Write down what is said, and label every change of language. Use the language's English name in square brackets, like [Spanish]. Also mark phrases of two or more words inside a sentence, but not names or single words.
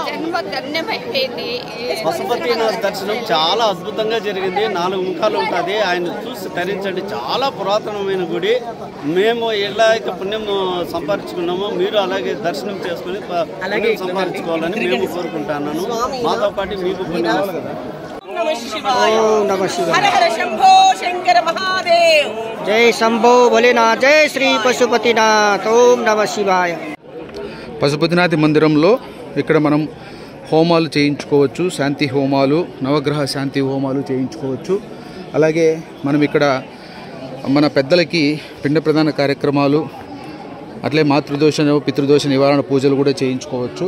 [Telugu] పశుపతినాథ్ దర్శనం చాలా అద్భుతంగా జరిగింది. 4 ముఖాలు ఉంటుంది. ఆయన చూసి తరించండి. చాలా పురాతనమైన గుడి. మేము ఎలా అయితే పుణ్యం సంపాదించుకున్నామో మీరు అలాగే దర్శనం చేసుకుని సంపాదించుకోవాలని మేము కోరుకుంటున్నాను. మాతో పాటు మీకు పుణ్యం వస్తుంది. [Hindi] जय शंभो भोलेनाथ, जय श्री पशुपतिनाथ, ओम नमः शिवाय. [Telugu] పశుపతినాథి మందిరంలో ఇక్కడ మనం హోమాలు చేయించుకోవచ్చు. శాంతి హోమాలు, నవగ్రహ శాంతి హోమాలు చేయించుకోవచ్చు. అలాగే మనం ఇక్కడ మన పెద్దలకి పిండ ప్రదాన కార్యక్రమాలు, అట్లే మాతృదోష పితృదోష నివారణ పూజలు కూడా చేయించుకోవచ్చు.